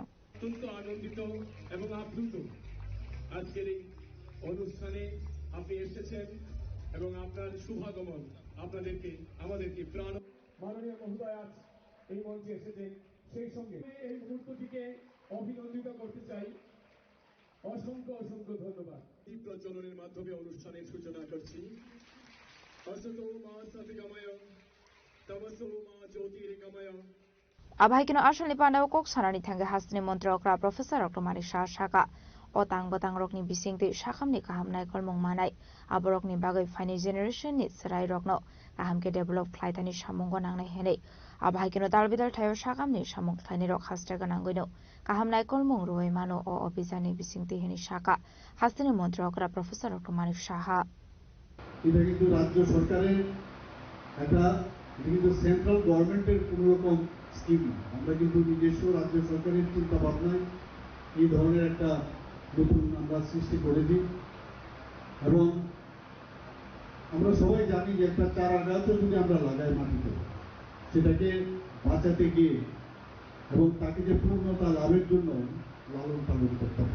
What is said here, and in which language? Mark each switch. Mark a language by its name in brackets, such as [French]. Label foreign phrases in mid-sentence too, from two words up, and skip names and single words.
[Bangla] অত্যন্ত আনন্দিত এবং আপ্লুত আজকের এই অনুষ্ঠানে আপনি এসেছেন এবং আপনার শুভাগমন আপনাদেরকে আমাদেরকে প্রাণ মাননীয় মহোদয় এই মঞ্চে এসেছেন সেই সঙ্গে এই মুহূর্তটিকে অভিনন্দিত করতে চাই অসংখ্য অসংখ্য ধন্যবাদ প্রচলনের মাধ্যমে অনুষ্ঠানের সূচনা করছি [Sanskrit] অসতো মা সতিকাময় তমসো মা জ্যোতির্গময় [Kok Borok] আবাহাইকিনো আসলনি পান্ডাব কক সানানি থাঙ্গে হাস্তিনি মন্ত্রী অকরা প্রফেসর ডক্টর মানিক সাহা সাকা otang batang rokni bisingti sakamni kahamnai kolmong manai aborokni bagai fani generation ni serai rokno kahamke develop khlaitani samungo nangnai henei abahaikino dalbidal thayo sakamni samung khlaini rok hastraga nangoino kahamnai kolmong roi mano o obijani bisingti heni saka hastini মন্ত্রী okra professor dr manik saha [Bangla] এটা কিন্তু রাজ্য সরকারের একটা এটা কিন্তু [English] central government [Bangla] কোনো রকম স্কিম না। আমরা কিন্তু নিজস্ব রাজ্য সরকারের চিন্তা ভাবনায় এই ধরনের একটা নতুন আমরা সৃষ্টি করেছি। এবং আমরা সবাই জানি যে একটা চারা গাছও যদি আমরা লাগাই মাটিতে, সেটাকে বাঁচাতে গিয়ে এবং তাকে যে পূর্ণতা লাভের জন্য লালন পালন করতে হবে।